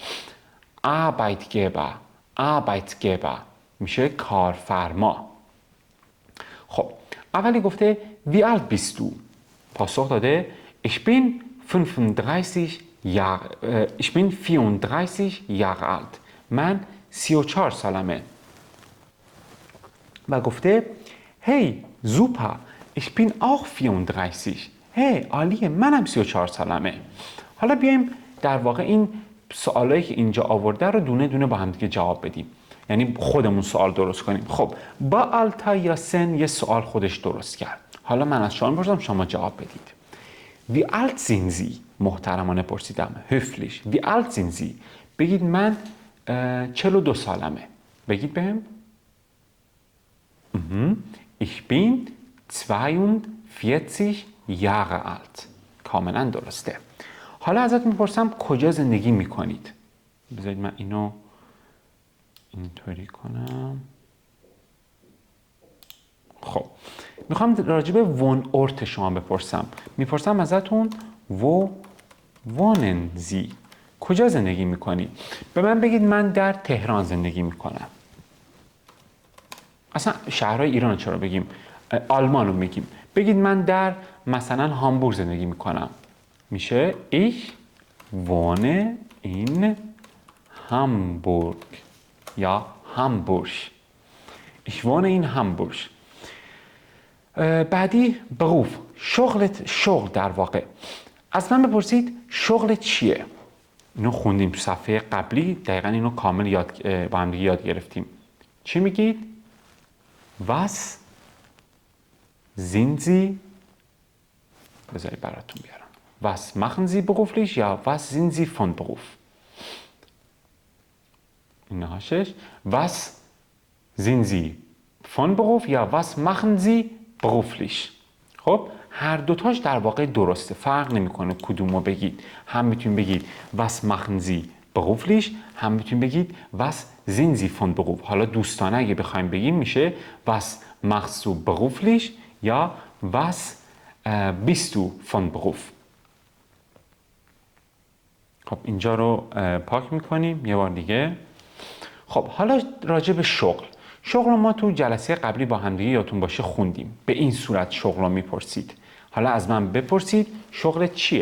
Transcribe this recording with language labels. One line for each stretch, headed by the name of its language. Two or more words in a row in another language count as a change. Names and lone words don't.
Persian: Arbeitgeber میشه کارفرما. خب اولی گفته
German: wie alt bist du؟
Persian: پاسخ داده
German: ich bin 34 Jahre alt.
Persian: من 34 سالمه. و گفته
German: hey super ich bin auch 34.
Persian: hey عالیه، منم 34 سالمه. حالا بیایم در واقع این سوالایی که اینجا آورده رو دونه دونه با هم دیگه جواب بدیم، یعنی خودمون سوال درست کنیم. خب با آلتا یا سن یه سوال خودش درست کرد. حالا من از شما می‌پرسم، شما جواب بدید.
German: Wie alt sind Sie؟
Persian: محترمانه پرسیدم.
German: höflich. Wie alt sind Sie؟
Persian: بگید من 42 سالمه. بگید بهم.
German: Ich bin 42 Jahre alt.
Persian: کاملا درسته. حالا ازت میپرسم کجا زندگی میکنید؟ بذارید من اینو اینطوری کنم. خب میخوام راجع به
German: Wohnort
Persian: شما بپرسم. میپرسم ازتون
German: wo wohnen Sie؟
Persian: کجا زندگی میکنید؟ به من بگید من در تهران زندگی میکنم. اصلا شهرهای ایران چرا بگیم؟ آلمان رو میگیم. بگید من در مثلا هامبورگ زندگی میکنم.
German: میشه ich wohne in Hamburg یا Hamburg. Ich wohne in Hamburg.
Persian: بعدی beruf. شغل در واقع. از من بپرسید شغل چیه؟ اینو خوندیم تو صفحه قبلی، دقیقا اینو کامل با هم دیگه یاد گرفتیم. چی میگید؟
German: Was sind Sie؟
Persian: بذارید براتون بیارم.
German: Was machen Sie beruflich یا was sind Sie von Beruf؟
Persian: اینها 6.
German: Was sind Sie von Beruf یا was machen Sie beruflich؟
Persian: خب هر دوتاش در واقع درسته، فرق نمیکنه کدومو بگید. هم میتونید بگید
German: was machen Sie beruflich،
Persian: هم میتونید بگید
German: was sind Sie von Beruf.
Persian: حالا دوستانه اگه بخوایم بگیم میشه
German: was machst du beruflich
Persian: یا
German: was bist du von Beruf.
Persian: خب اینجا رو پاک میکنیم یه بار دیگه. خب حالا راجع به شغل رو ما تو جلسه قبلی با هم دیگه یادتون باشه خوندیم. به این صورت شغل رو میپرسید. حالا از من بپرسید شغل چیه؟